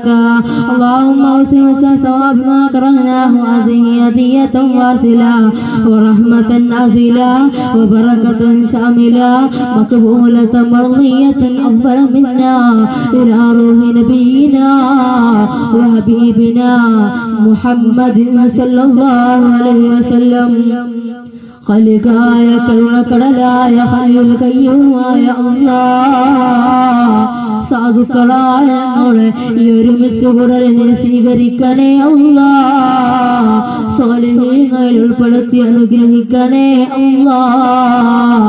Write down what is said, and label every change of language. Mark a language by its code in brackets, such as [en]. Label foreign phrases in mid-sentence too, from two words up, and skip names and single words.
[ar] اللهم اوصل ثواب ما كرهناه هذه هدية واصلة ورحمة عزلة وبركة شاملة مقبولة مرضية أفضل منا إلى روح نبينا وحبيبنا محمد صلى الله عليه وسلم. [ml] ഖലിഖായ കരുണക്കടലായ ഖലിയുൽ ഖയ്യൂമായ അല്ലാഹ്, സാധുക്കളായ ഞങ്ങളെ ഈ ഒരുമിച്ച് കൂടലിനെ സ്വീകരിക്കണേ അല്ലാഹ്. സ്വാലിഹീങ്ങളിൽ ഉൾപ്പെടുത്തി അനുഗ്രഹിക്കണേ അല്ലാഹ്.